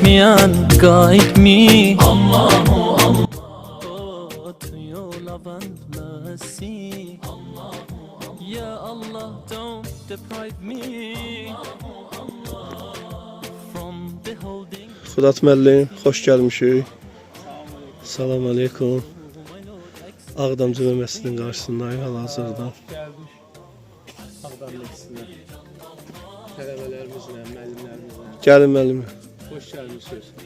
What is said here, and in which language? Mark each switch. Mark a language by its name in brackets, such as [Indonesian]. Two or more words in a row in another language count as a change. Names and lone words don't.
[English] me and guide me, [Arabic] Allahu Allah, [English] oh, to your love and mercy, [Arabic] Allahu Allah, Ya Allah, [English] don't deprive me, from beholding. [Azerbaijani] Fırat müəllim, xoş gəlmişik. [Arabic] Salam aleykum. [Azerbaijani] Ağdam Cümə məscidinin qarşısındayıq hal-hazırda. Ağdam məscidinə. Tələbələrimizlə, müəllimlərimizlə. Gəlin müəllim. Xoş gəlmişsiniz.